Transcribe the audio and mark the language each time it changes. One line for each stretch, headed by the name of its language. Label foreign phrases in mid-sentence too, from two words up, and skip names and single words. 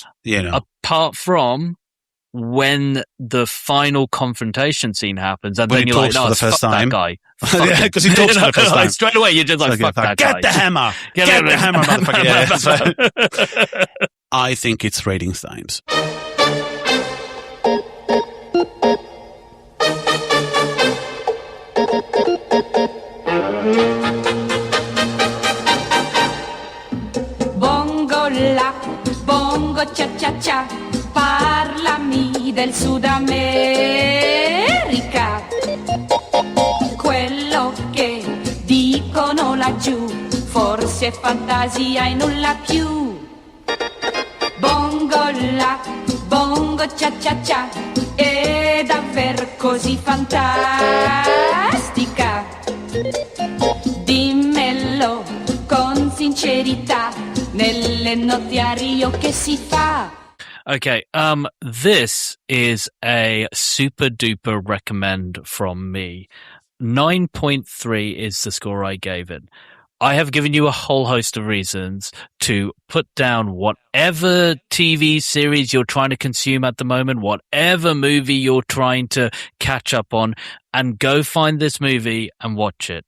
English: Apart from when the final confrontation scene happens, and when then he you're talks like, for the first time. That guy. Yeah, because he talks for the first time. Straight away, you're just like, fuck that guy. Get the hammer. Get the hammer, motherfucker. Yeah. I think it's ratings times.
Italian: Bongo la, bongo cha cha cha, parlami del Sud America. Quello che dicono laggiù, forse è fantasia e nulla più. Bongo la, bongo cha cha cha, è davvero così fantastica. Dimmelo con sincerità, nelle notti a Rio che si fa.
English: Okay, this is a super duper recommend from me. 9.3 is the score I gave it. I have given you a whole host of reasons to put down whatever TV series you're trying to consume at the moment, whatever movie you're trying to catch up on, and go find this movie and watch it.